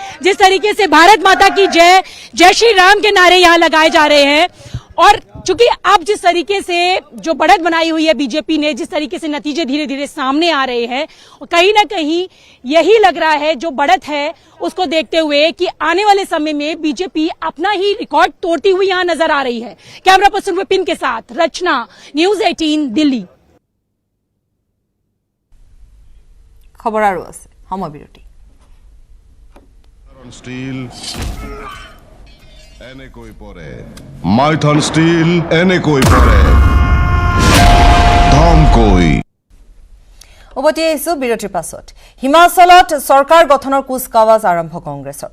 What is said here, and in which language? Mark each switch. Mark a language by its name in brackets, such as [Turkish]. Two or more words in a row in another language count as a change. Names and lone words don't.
[Hindi] जिस तरीके से भारत माता की जय, जय श्री राम के नारे यहाँ लगाए जा रहे हैं और चूंकि अब जिस तरीके से जो बढ़त बनाई हुई है बीजेपी ने, जिस तरीके से नतीजे धीरे धीरे सामने आ रहे हैं, कहीं ना कहीं यही लग रहा है जो बढ़त है उसको देखते हुए कि आने वाले समय में बीजेपी अपना ही रिकॉर्ड तोड़ती हुई यहां नजर आ रही है। कैमरा पर्सन विपिन के साथ रचना, न्यूज 18 दिल्ली। [Assamese] খবৰ আৰু আছে সময় বিরতি। স্টিল এনেকৈ পৰে, মাইথন স্টিল এনেকৈ পৰে, ধমকৈ। উভতি আহিছো বিৰতিৰ পাছত। হিমাচলত চৰকাৰ গঠনৰ কুচকাৱাজ আৰম্ভ কংগ্ৰেছৰ।